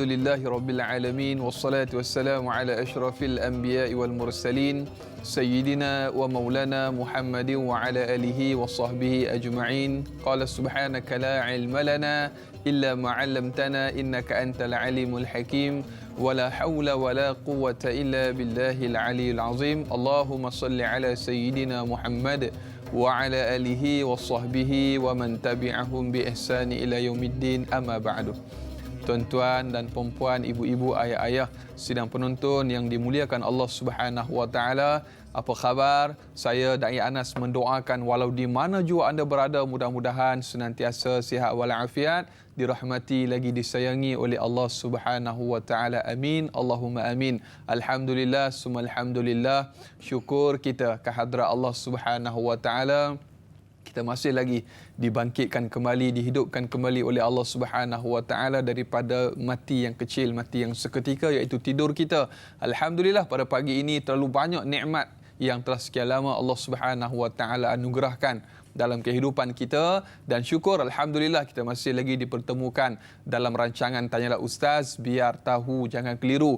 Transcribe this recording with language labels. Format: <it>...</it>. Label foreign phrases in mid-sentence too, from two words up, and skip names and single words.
<ar>لله رب العالمين والصلاة والسلام على أشرف الأنبياء والمرسلين سيدنا ومولانا محمد وعلى آله وصحبه أجمعين قال سبحانك لا علم لنا إلا ما علمتنا إنك أنت العليم الحكيم ولا حول ولا قوة إلا بالله العلي العظيم اللهم صل على سيدنا محمد وعلى آله وصحبه ومن تبعهم بإحسان إلى يوم الدين أما بعد.</ar> <ms>Tuan-tuan dan puan-puan, ibu-ibu, ayah-ayah, sidang penonton yang dimuliakan Allah</ms> <ar>سبحانه وتعالى,</ar> <ms>apa khabar? Saya Dai Anas mendoakan walau di mana jua anda berada, mudah-mudahan senantiasa sihat walafiat, dirahmati lagi disayangi oleh Allah</ms> <ar>سبحانه وتعالى. آمين. اللهم آمين. الحمد لله، ثم الحمد لله.</ar> <ms>Syukur kita kehadrat Allah</ms> <ar>سبحانه وتعالى.</ar> <ms>Kita masih lagi dibangkitkan kembali, dihidupkan kembali oleh Allah</ms> <ar>سبحانه وتعالى</ar> <ms>daripada mati yang kecil, mati yang seketika, iaitu tidur kita. Alhamdulillah, pada pagi ini terlalu banyak nikmat yang telah sekian lama Allah</ms> <ar>سبحانه وتعالى</ar> <ms>anugerahkan dalam kehidupan kita, dan syukur alhamdulillah kita masih lagi dipertemukan dalam rancangan Tanyalah Ustaz, biar tahu jangan keliru.</ms>